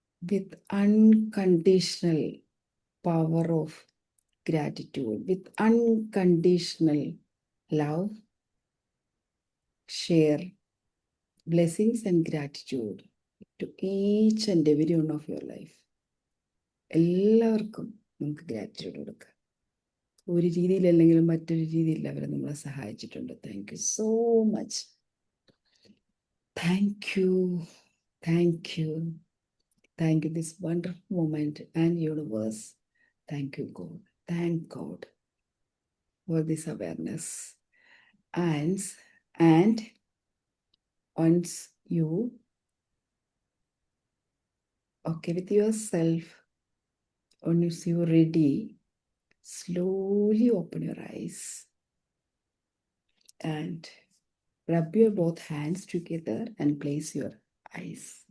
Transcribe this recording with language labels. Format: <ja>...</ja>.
<en>With unconditional power of gratitude, with unconditional love, share blessings and gratitude to each and every one of your life.</en> <ml>എല്ലാവർക്കും നമുക്ക് gratitude കൊടുക്കാം. ഒരു രീതിയിലല്ലെങ്കിലും മറ്റൊരു രീതിയിൽ അവർ നമ്മളെ സഹായിച്ചിട്ടുണ്ട്.</ml> <en>Thank you so much. Thank you, thank you, thank you this wonderful moment and universe. Thank you God, thank God for this awareness. And once you okay with yourself, once you're ready, slowly open your eyes and rub your both hands together and place your eyes.</en>